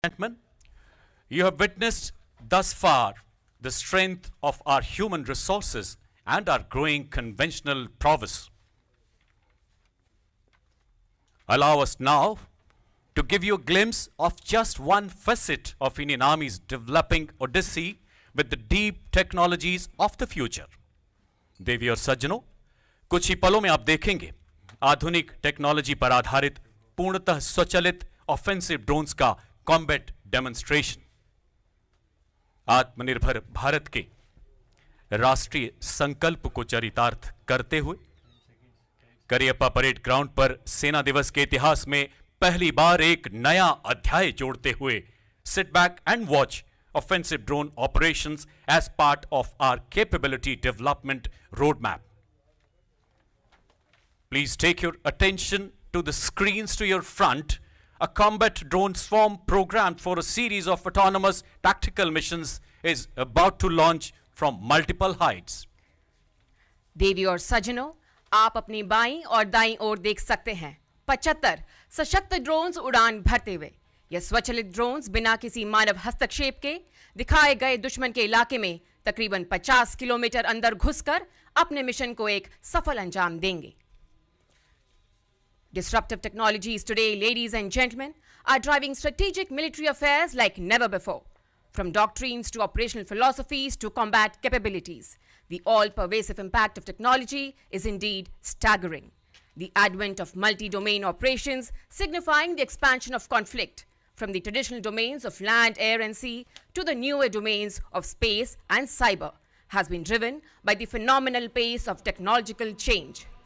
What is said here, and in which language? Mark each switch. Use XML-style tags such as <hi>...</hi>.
<en>Gentlemen, you have witnessed thus far the strength of our human resources and our growing conventional prowess. Allow us now to give you a glimpse of just one facet of Indian Army's developing odyssey with the deep technologies of the future.</en> <hi>देवी और सज्जनों, कुछ ही पलों में आप देखेंगे आधुनिक technology पर आधारित पूर्णतः स्वचालित ऑफेंसिव ड्रोन्स का कॉम्बैट डेमोन्स्ट्रेशन। आत्मनिर्भर भारत के राष्ट्रीय संकल्प को चरितार्थ करते हुए करियप्पा परेड ग्राउंड पर सेना दिवस के इतिहास में पहली बार एक नया अध्याय जोड़ते हुए</hi> <en>Sit back and watch offensive drone operations as part of our capability development roadmap. Please take your attention to the screens to your front. A combat drone swarm programmed for a series of autonomous tactical missions is about to launch from multiple heights.</en> <hi>देवी और सज्जनों, आप अपनी बाईं और दाईं ओर देख सकते हैं 75 सशक्त ड्रोन्स उड़ान भरते हुए। यह स्वचालित ड्रोन्स बिना किसी मानव हस्तक्षेप के दिखाए गए दुश्मन के इलाके में तकरीबन 50 किलोमीटर अंदर घुसकर अपने मिशन को एक सफल अंजाम देंगे।</hi> <en>Disruptive technologies today, ladies and gentlemen, are driving strategic military affairs like never before. From doctrines to operational philosophies to combat capabilities, the all-pervasive impact of technology is indeed staggering. The advent of multi-domain operations signifying the expansion of conflict from the traditional domains of land, air and sea to the newer domains of space and cyber has been driven by the phenomenal pace of technological change.</en>